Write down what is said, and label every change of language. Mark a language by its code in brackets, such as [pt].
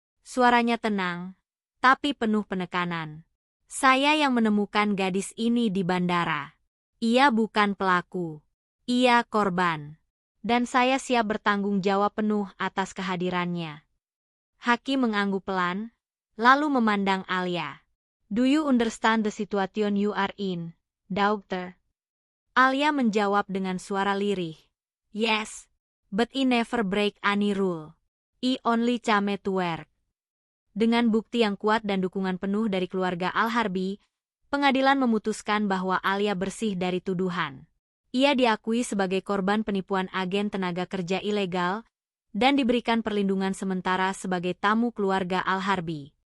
[id] Suaranya tenang, tapi penuh penekanan. "Saya yang menemukan gadis ini di bandara. Ia bukan pelaku. Ia korban. Dan saya siap bertanggung jawab penuh atas kehadirannya." Hakim mengangguk pelan, lalu memandang Alia. [en] "Do you understand the situation you are in, daughter?" [id] Alia menjawab dengan suara lirih. [en] "Yes, but I never break any rule. I only came to work." [id] Dengan bukti yang kuat dan dukungan penuh dari keluarga Al-Harbi, pengadilan memutuskan bahwa Alia bersih dari tuduhan. Ia diakui sebagai korban penipuan agen tenaga kerja ilegal dan diberikan perlindungan sementara sebagai tamu keluarga Al-Harbi.